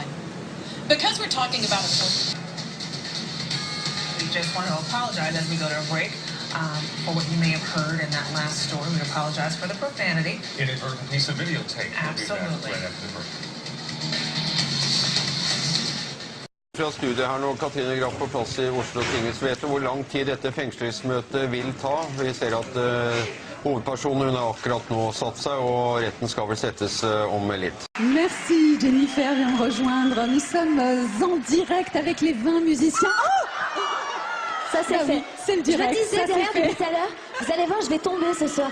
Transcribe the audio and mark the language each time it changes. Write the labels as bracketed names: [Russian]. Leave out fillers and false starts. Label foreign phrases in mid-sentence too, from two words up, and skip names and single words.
[English] Because we're talking about a. We just want to apologize as we go to a break for what you may have heard in that last story. We apologize for the profanity. Inadvertent piece of videotape. Absolutely. Right after the break. [Norwegian] Fra studiet her nå, Katrine Graff på plass I Oslo tingets. Vet du hvor lang tid dette fengslingsmøtet vil ta? Vi ser at hovedpersonen har akkurat nå satt seg, og retten skal vel settes om litt. [French] Merci Jennifer vient me rejoindre. Nous sommes en direct avec les 20 musiciens. Oh, ça c'est fait. C'est le direct. Je disais derrière depuis tout à l'heure, vous allez voir, je vais tomber ce soir.